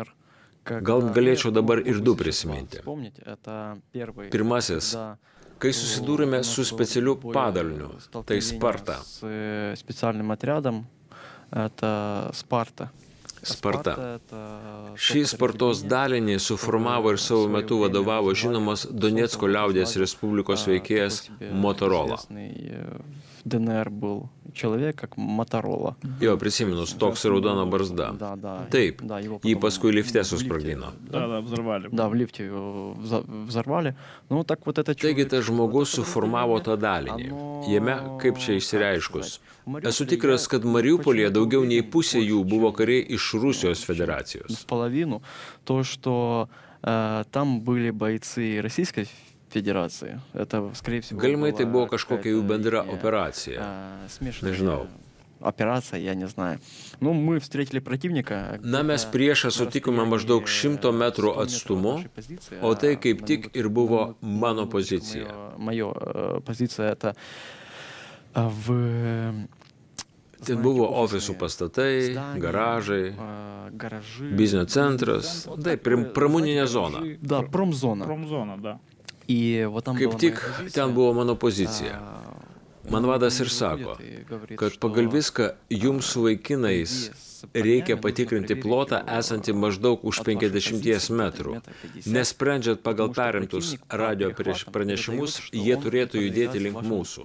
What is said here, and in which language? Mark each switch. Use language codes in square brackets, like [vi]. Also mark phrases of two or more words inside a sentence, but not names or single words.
[lt] Gal galėčiau dabar ir du prisiminti. Pirmasis, kai susidūrėme su specialiu padaliniu, tai Sparta. Sparta. Šį Spartos dalinį suformavo ir savo metu vadovavo žinomas Donecko liaudies Respublikos veikėjas Motorola. [ru] ДНР был человек, как Моторола. [lt] Jo, prisiminus, toks raudona barzda. Taip, jį paskui lifte susprogdino. [ru] Да, в лифте его взорвали. Ну, так вот это [lt] Taigi, tas žmogus suformavo tą dalinį. Jame, kaip čia išsireiškus, esu tikras, kad Mariupolyje daugiau nei pusė jų buvo kariai iš Rusijos Federacijos. [ru] Половину. То, что там были бойцы Российской Федерации. Это, скорее всего, [lt] Galimai tai buvo kažkokia jų bendra operacija. Nežinau. [ru] Операция, я не знаю. Ну, мы встретили противника. [lt] Na, mes priešą sutikome maždaug 100 metrų atstumu, o tai kaip tik ir buvo mano pozicija. [ru] Моя позиция это в... [lt] Ten buvo ofisų pastatai, garažai, biznio centras, taip, pramoninė zona. [ru] Да, промзона. Промзона, да. [lt] Kaip tik ten buvo mano pozicija. Man vadas ir sako, kad pagal viską jums su vaikinais reikia patikrinti plotą esantį maždaug už 50 metrų. Nesprendžiant pagal perimtus radio pranešimus, jie turėtų judėti link mūsų.